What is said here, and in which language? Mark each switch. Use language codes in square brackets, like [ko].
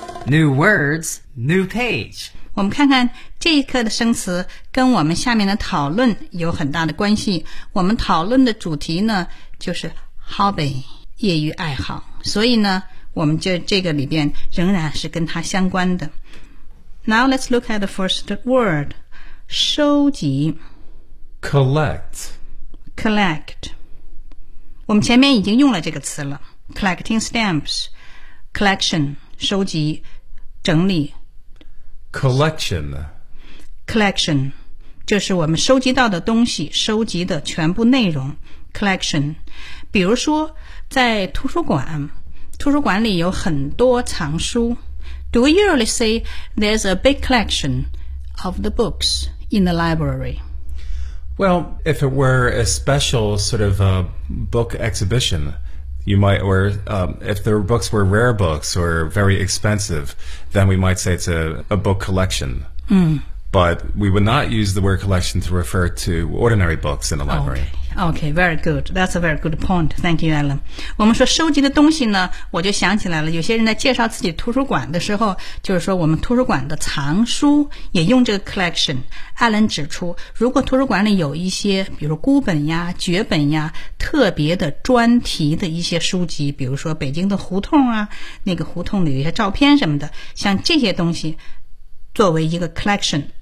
[en] New words, new page. [zh] 我们看看这一课的生词跟我们下面的讨论有很大的关系。我们讨论的主题呢就是 hobby, 业余爱好。所以呢我们就这个里边仍然是跟它相关的。 [en] Now let's look at the first word, 收集 Collect. Collect. [zh] 我们前面已经用了这个词了 [en] Collecting stamps, collection, [zh] 收集整理 [en] Collection. [zh] Collection, 就是我们收集到的东西收集的全部内容 Collection. 比如说在图书馆图书馆里有很多藏书 [en] Do we usually say there's a big collection of the books in the library? Well, if it were a special sort of a book exhibition, you might, or if the books were rare books or very expensive, then we might say it's a book collection. Mm. But we would not use the word collection to refer to ordinary books in the library. Okay, very good. That's a very good point. Thank you, Alan. [zh] 我们说收集的东西呢，我就想起来了。有些人在介绍自己图书馆的时候，就是说我们图书馆的藏书也用这个 collection。 Alan 指出，如果图书馆里有一些，比如孤本呀、绝本呀、特别的专题的一些书籍，比如说北京的胡同啊，那个胡同里有一些照片什么的，像这些东西作为一个 collection。